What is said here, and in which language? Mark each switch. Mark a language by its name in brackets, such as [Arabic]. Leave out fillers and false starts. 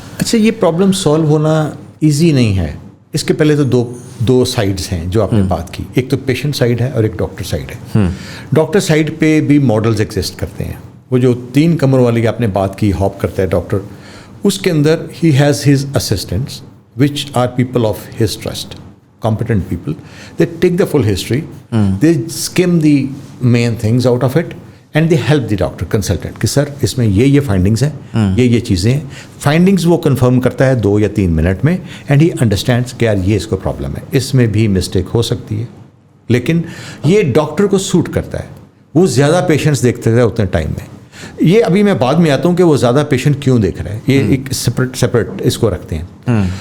[Urdu] اچھا, یہ problem solve ہونا ایزی نہیں ہے. اس کے پہلے تو دو سائڈس ہیں جو آپ نے بات کی, ایک تو پیشنٹ سائڈ ہے اور ایک ڈاکٹر سائڈ ہے. ڈاکٹر سائڈ پہ بھی ماڈلز ایگزسٹ کرتے ہیں. وہ جو 3 کمر والی آپ نے بات کی, ہاپ کرتا ہے ڈاکٹر, اس کے اندر he [English] Has his assistants which are people of his trust, competent people. They take the full history, they skim the main things out of it and they help the doctor, consultant [Urdu] کہ سر اس میں یہ findings ہیں, یہ چیزیں ہیں. Findings وہ confirm کرتا ہے 2 یا 3 منٹ میں, [English] and he understands [Urdu] کہ یار یہ اس کو پرابلم ہے, اس میں بھی مسٹیک ہو سکتی ہے, لیکن یہ ڈاکٹر کو سوٹ کرتا ہے. وہ زیادہ پیشنٹس دیکھتے ہیں اتنے ٹائم میں. یہ ابھی میں بعد میں آتا ہوں کہ وہ زیادہ پیشنٹ کیوں دیکھ رہا ہے, یہ ایک سپریٹ اس کو رکھتے ہیں.